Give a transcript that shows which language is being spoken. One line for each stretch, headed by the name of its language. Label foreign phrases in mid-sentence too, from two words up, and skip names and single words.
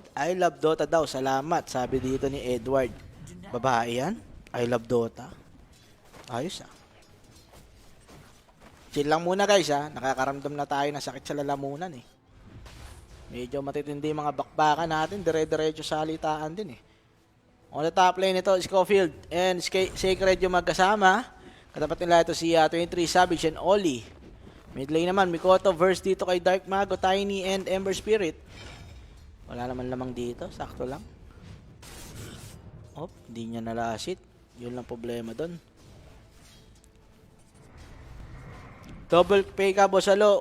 English: I love Dota
Filipino: daw. Salamat. Sabi dito ni Edward. Babae yan?
English: I love Dota.
Filipino: Ayos Chill lang muna guys Nakakaramdam na tayo ng sakit sa lalamunan eh. Medyo matitindi mga bakbakan natin. Dire-diretso salitaan din eh.
English: On the top lane ito, Scofield and Sacred
Filipino: yung magkasama. Katapat nila ito si 23 Savage and Oli.
English: Mid lane
Filipino: naman, Mikoto verse dito kay Dark Mago, Tiny, and Ember Spirit. Wala naman lamang dito, sakto lang. Hindi niya nalasit. Yun lang problema doon. Double pay ka, Boss Alo.